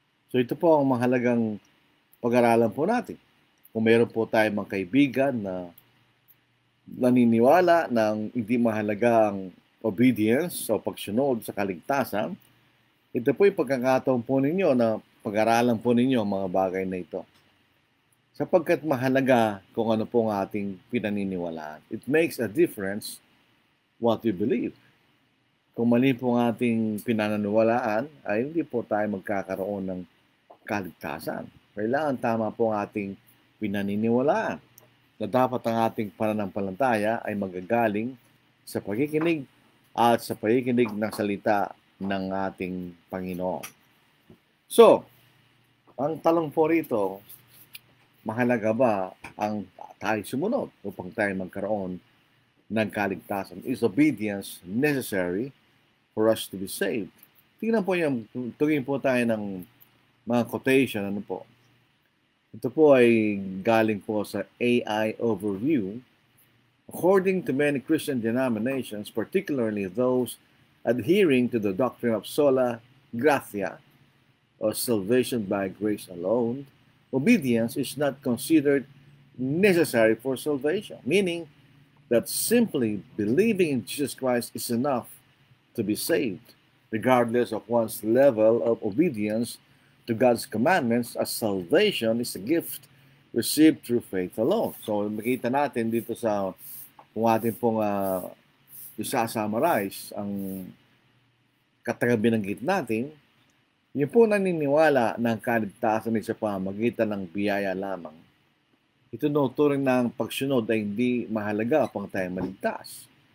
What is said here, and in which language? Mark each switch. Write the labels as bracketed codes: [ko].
[tl] So ito po ang mahalagang pag-aralan po natin. Kung meron po tayong mga kaibigan na naniniwala ng hindi mahalaga ang obedience o pagsunod sa kaligtasan, ito po yung pagkakataon po ninyo na pag-aralan po ninyo ang mga bagay na ito. Sapagkat mahalaga kung ano po ang ating pinaniniwalaan. [en] It makes a difference what we believe. [tl] Kung mali po ang ating pinaniniwalaan, ay hindi po tayo magkakaroon ng kaligtasan. Kailangan tama po ang ating pinaniniwalaan na dapat ang ating pananampalataya ay magagaling sa pakikinig at sa pakikinig ng salita ng ating Panginoon. So, ang tanong po rito, mahalaga ba ang tayo sumunod upang tayo magkaroon ng kaligtasan? [en] Is obedience necessary for us to be saved? [tl] Tingnan po yung, tugin po tayo ng mga quotation, ano po. Ito po ay galing po sa AI Overview. [en] According to many Christian denominations, particularly those adhering to the doctrine of sola gratia, or salvation by grace alone, obedience is not considered necessary for salvation, meaning that simply believing in Jesus Christ is enough to be saved, regardless of one's level of obedience to God's commandments, as salvation is a gift received through faith alone. [tl] So, makita natin dito sa kung atin pong isa-summarize ang katagabinanggit natin, yung po naniniwala ng kaligtasan ay sa pamamagitan ng biyaya lamang. Ito turing na ang pagsunod ay hindi mahalaga upang tayo maligtas.